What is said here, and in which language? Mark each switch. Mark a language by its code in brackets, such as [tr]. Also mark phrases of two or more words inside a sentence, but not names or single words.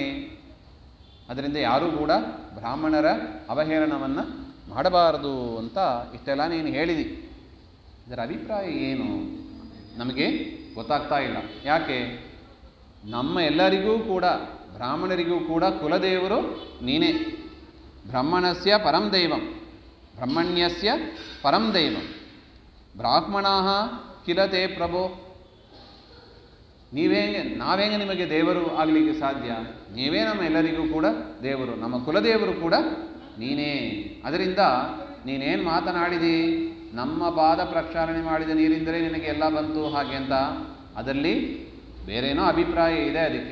[kn] ಅದರಿಂದ ಯಾರೂ ಕೂಡ ಬ್ರಾಹ್ಮಣರ ಅವಹೇಳನವನ್ನು ಮಾಡಬಾರದು ಅಂತ ಇಷ್ಟೆಲ್ಲ ನೀನು ಹೇಳಿದಿ. ಇದರ ಅಭಿಪ್ರಾಯ ಏನು ನಮಗೆ ಗೊತ್ತಾಗ್ತಾ ಇಲ್ಲ. ಯಾಕೆ? ನಮ್ಮ ಎಲ್ಲರಿಗೂ ಕೂಡ, ಬ್ರಾಹ್ಮಣರಿಗೂ ಕೂಡ ಕುಲದೇವರು ನೀನೇ. [sa] ಬ್ರಹ್ಮಣಸ್ಯ ಪರಂ ದೈವಂ, ಬ್ರಹ್ಮಣ್ಯಸ್ಯ ಪರಂ ದೈವಂ, ಬ್ರಾಹ್ಮಣಾಃ ಕಿಲ ತೇ ಪ್ರಭೋ. [kn] ನಾವೇಗೆ ನಿಮಗೆ ದೇವರು ಆಗಲಿಕ್ಕೆ ಸಾಧ್ಯ? ನೀವೇ ನಮ್ಮ ಎಲ್ಲರಿಗೂ ಕೂಡ ದೇವರು, ನಮ್ಮ ಕುಲದೇವರು ಕೂಡ ನೀನೇ. ಅದರಿಂದ ನೀನೇನು ಮಾತನಾಡಿದಿ, ನಮ್ಮ ಪಾದ ಪ್ರಕ್ಷಾಳನೆ ಮಾಡಿದ ನೀರಿಂದಲೇ ನಿನಗೆ ಎಲ್ಲ ಬಂತು ಹಾಗೆ ಅಂತ, ಅದರಲ್ಲಿ ಬೇರೇನೋ ಅಭಿಪ್ರಾಯ ಇದೆ ಅದಕ್ಕೆ.